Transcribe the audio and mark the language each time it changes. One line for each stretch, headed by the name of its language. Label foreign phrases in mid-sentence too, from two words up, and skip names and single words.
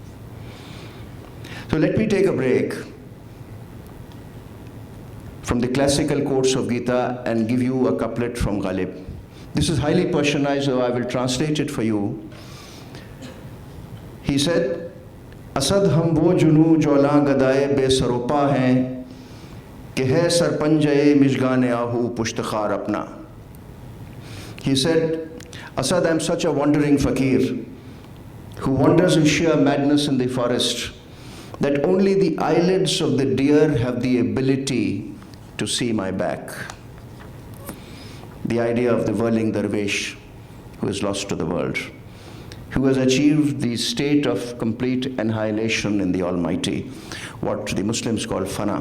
English: So let me take a break from the classical quotes of Gita and give you a couplet from Ghalib. This is highly Persianized, so I will translate it for you. He said,
Urdu: "اسد ہم وہ جنوں جولاں گدائے بے سر و پا ہیں کہ ہے سر پنجۂ مژگان آہو پشت خار اپنا."
English: He said, "Asad, I am such a wandering fakir who wanders in sheer madness in the forest that only the eyelids of the deer have the ability to see my back." The idea of the whirling dervish who is lost to the world, who has achieved the state of complete annihilation in the Almighty, what the Muslims call fana.